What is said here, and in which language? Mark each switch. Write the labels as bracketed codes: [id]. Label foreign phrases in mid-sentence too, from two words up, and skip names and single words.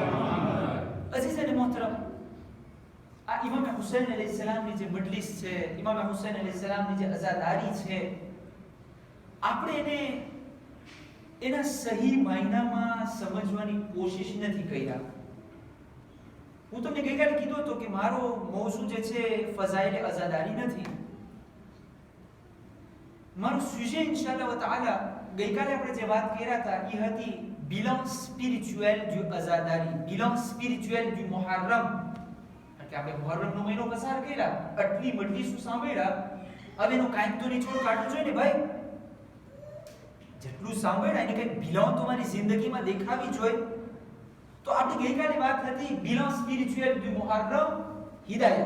[gu] અઝીઝ અને મોહતરમ, આ ઇમામ હુસૈન અલૈહિસ્સલામની જે મજલિસ છે, ઇમામ હુસૈન અલૈહિસ્સલામની જે અઝાદારી છે, આપણે એને એના સહી માયનામાં સમજવાની કોશિશ નથી કર્યા. હું તમને ગઈકાલે કીધું હતું કે મારો મૌઝુ જે છે ફઝાઇલ અઝાદારી નથી. મારું સુજે [ar] إن شاء الله تعالى [gu] ગઈકાલે આપણે જે વાત કર્યા હતા એ હતી [fr] bilan spirituel du azadari, bilan spirituel du muharram. [gu] કે આપણે મુહર્રમ નો મહિનો પસાર કર્યા, આટલી મજલિસો સાંભળ્યા, હવે એનો કાંઈક તો નિચોડ કાઢવું જોઈએ ને ભાઈ. જેટલું સાંભળ્યા એની કંઈક બિલાવ તો મારી જિંદગીમાં દેખાવી જોઈએ. તો આપણી ગઈકાલે વાત હતી [fr] bilan spirituel du muharram, [gu] હિદાયત.